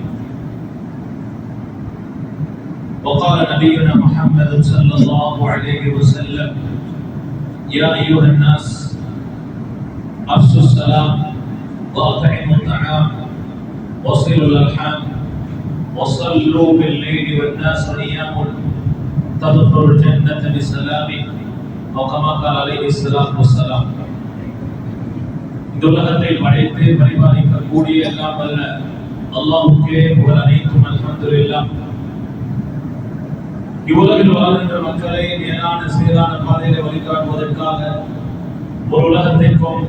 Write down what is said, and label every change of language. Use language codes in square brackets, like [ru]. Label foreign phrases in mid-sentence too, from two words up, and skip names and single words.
[ar] وقال نبينا محمد صلى الله عليه وسلم يا أيها الناس أفشوا السلام وأطعموا الطعام وصلوا الأرحام وصلوا بالليل والناس نيام تدخلوا الجنة بسلام أو كما قال عليه الصلاة والسلام. [ta] இந்த உலகத்தை படைத்து பரிபாலிக்கக்கூடிய எல்லாம் வல்ல அல்லாஹ்வுக்கே புகழ் அனைத்தும் அல்ஹம்துலில்லாஹ். இவ்வுலகில் வாழ்கின்ற மக்களை நேரான சீரான பாதையிலே வழிகாட்டுவதற்காக ஒரு உலகத்திற்கும்